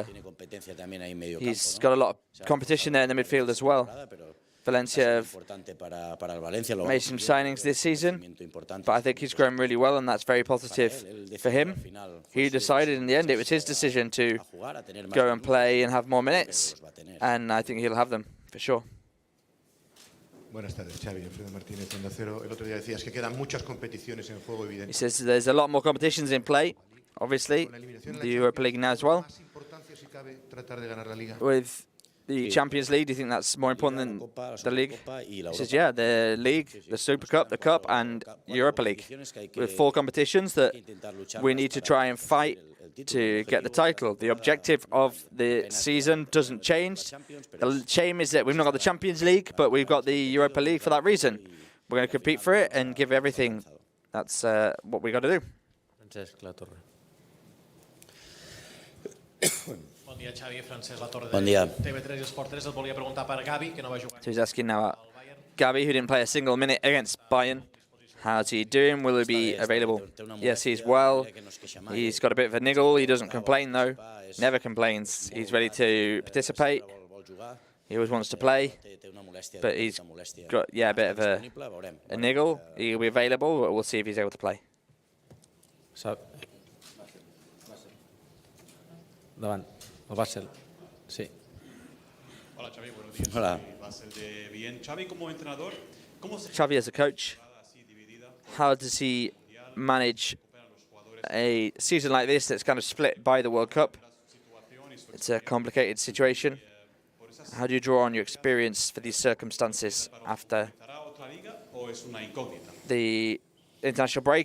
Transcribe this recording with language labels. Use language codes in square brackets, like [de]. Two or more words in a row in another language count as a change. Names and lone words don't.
[en] He's got a lot of competition there in the midfield as well. Valencia have made some signings this season, but I think he's grown really well, and that's very positive for him. He decided in the end, it was his decision to go and play and have more minutes, and I think he'll have them for sure. [es] Buenas tardes, Xavi. Alfredo Martínez, Onda Cero. El otro día decías que quedan muchas competiciones en juego, evidente. [en] He says there's a lot more competitions in play, obviously, the Europa League now as well. With the Champions League, do you think that's more important than the league? He says, yeah, the league, the Super Cup, the Cup, and Europa League. With 4 competitions that we need to try and fight to get the title. The objective of the season doesn't change. The shame is that we've not got the Champions League, but we've got the Europa League for that reason. We're going to compete for it and give everything. That's what we got to do. [ca] Bon dia, Xavi. Francesc Latorre Bon dia. de TV3 i Esport 3. Et volia preguntar per Gavi, que no va jugar. [en] So he's asking now about Gavi, who didn't play a single minute against Bayern. How's he doing? Will he be available? Yes, he's well. He's got a bit of a niggle. He doesn't complain, though. Never complains. He's ready to participate. He always wants to play. But he's got, a bit of a niggle. He'll be available, but we'll see if he's able to play. [ca] Davant, el Barça. Sí. [es] Hola, Xavi, buenos días. Hola. [en] Xavi as a coach, how does he manage a season like this that's kind of split by the World Cup? It's a complicated situation. How do you draw on your experience for these circumstances after the international break?